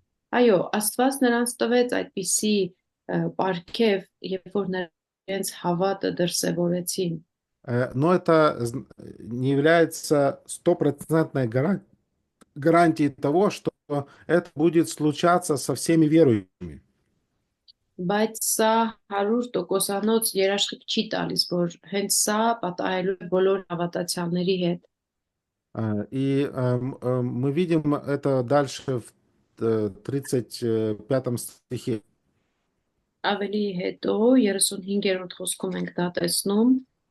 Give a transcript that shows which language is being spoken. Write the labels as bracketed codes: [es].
[hy] Այո, Աստված նրանց տվեց այդպիսի պարգև, երբ որ նրանց հավատը դրսևորեցին։ [ru] Но это не является стопроцентной гарантией того, что это будет случаться со всеми верующими. [hy] Բայց սա 100%-անոց երաշխիք չի տալիս, որ հենց սա պատահելու է բոլոր հավատացյալների հետ։ [ru] И мы видим это дальше в 35 стихе. [hy] Ավելի հետո 35-րդ խոսքում ենք դա տեսնում։